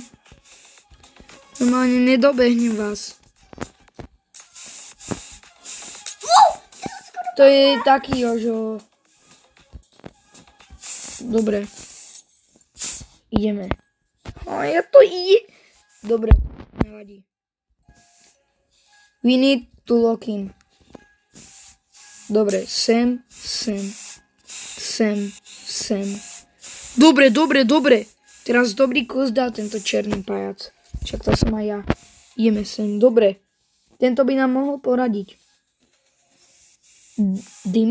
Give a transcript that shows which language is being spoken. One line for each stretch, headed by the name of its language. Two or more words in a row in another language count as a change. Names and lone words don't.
Slovak: Normálne nedobehnem vás. To je taký Jožo. Dobre. Ideme. A ja to ide. Dobre, nevadí.
English: We need to lock in.
Slovak: Dobre, sem. Dobre. Teraz dobrý kus dá tento černý pajac. Však to som aj ja. Ideme sem. Dobre. Tento by nám mohol poradiť.